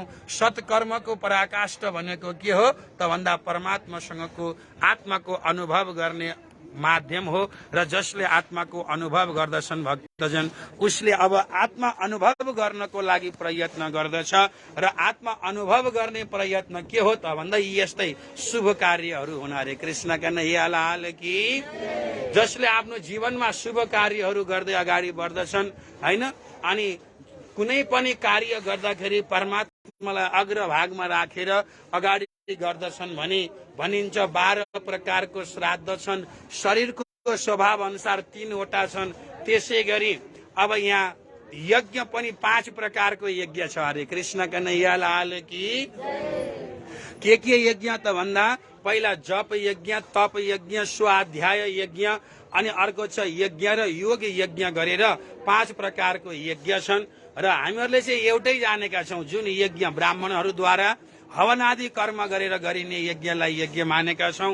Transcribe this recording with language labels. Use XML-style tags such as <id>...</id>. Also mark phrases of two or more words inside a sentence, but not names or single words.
<ne>सत्कर्मको पराकाष्ठ भनेको के हो त भन्दा परमात्मासँगको आत्माको अनुभव गर्ने माध्यम हो र जसले आत्माको अनुभव गर्दछन् भक्तजन उसले अब आत्मा अनुभव गर्नको लागि प्रयत्न गर्दछ र आत्मा अनुभव गर्ने प्रयत्न के हो त भन्दा यस्तै शुभ कार्यहरू हुन।</ne> <hi>हरे कृष्ण कन्हैया लाल की।</hi> <ne>जसले आफ्नो जीवनमा शुभ कार्यहरू गर्दै अगाडि बढ्दछन् हैन, अनि कुनै पनि कार्य गर्दाखेरि परमात्मालाई अग्रभागमा राखेर अगाडि गर्दछन् भने भनिन्छ 12 प्रकारको श्राद्ध छन्, शरीरको स्वभाव अनुसार 3 वटा छन्। त्यसै गरी अब यहाँ यज्ञ पनि 5 प्रकारको यज्ञ छ।</ne> <hi>हरे कृष्ण कन्हैया लाल की।</hi> <ne>के यज्ञ त भन्दा पहिला जप यज्ञ, तप यज्ञ, स्वाध्याय यज्ञ, अनि अर्को छ यज्ञ र योग यज्ञ गरेर 5 प्रकारको यज्ञ छन्। र हामीहरूले चाहिँ एउटै जानेका छौँ, जुन यज्ञ ब्राह्मणहरूद्वारा हवन आदि कर्म गरेर गरिने यज्ञलाई यज्ञ मानेका छौँ।</ne>